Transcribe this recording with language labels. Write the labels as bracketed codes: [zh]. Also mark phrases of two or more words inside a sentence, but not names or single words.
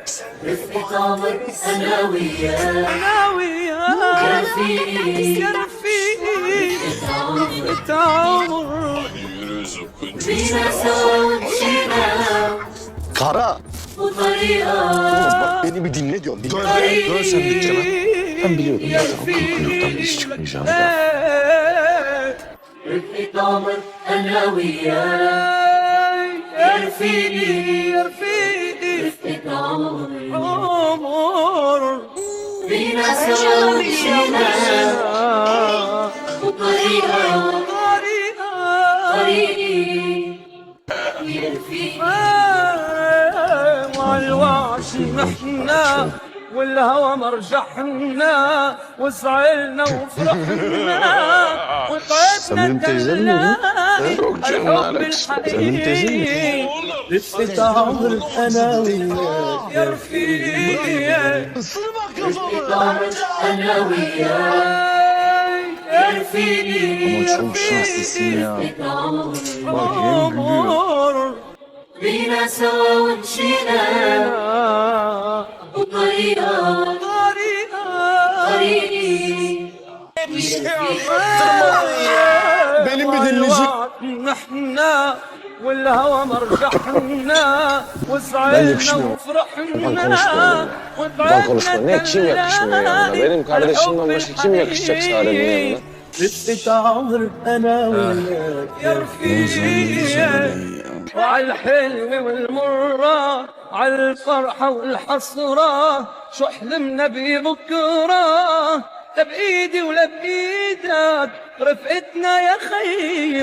[ar] رفقة عمر أنا وياك أنا وياك يا رفيقي. يا رفيقي رفقة رفقة عمر عمر بينا سوا ومشينا [tr] Kara. [ar] وطريقة [tr] Bak beni bir dinle diyorum. Dön sen dükkanı. Ben biliyordum zaten o kırkınlıktan bir iş çıkmayacağını. [ar] رفقة عمر أنا وياك يا رفيقي. يا رفيقي رفقة عمر عمر بينا سوا ومشينا وطريقة طريقي يا رفيقي. مع الوعد نحنا والهوى مرجحنا وزعلنا وفرحنا وطعبنا [tr] Samim teyzem mi? [ar] تلاقي [tr] Yok canım, ne [ar] الحب [tr] alakası? Samim teyzem mi? [ar] الحقيقي. رفقة عمر أنا وياك يا رفيقي، رفقة عمر أنا وياك يا رفيقي. [tr] Ama çok şanslısın ya. [ar] رفقة عمر [tr] Bak hem gülüyor. [ar] عمر بينا سوا ومشينا وطريقة طريقي يا رفيقي. [tr] Benim bir dinleyecek. [ar] نحنا والهوى مرجحنا [tr] Ben [ar] وزعلنا [tr] yakışmıyorum. [ar] وفرحنا [tr] Ben konuşma. Ne kim yakışmıyor yanına? Benim kardeşimden başka kim yakışacak Sare'nin yanına? [ar] رفقة عمر أنا وياك يا رفيقي، وعالحلم والمرة عالفرحة والحسرة شو حلمنا ببكرة، لا بإيدي ولا بإيدك رفقتنا يا خيي.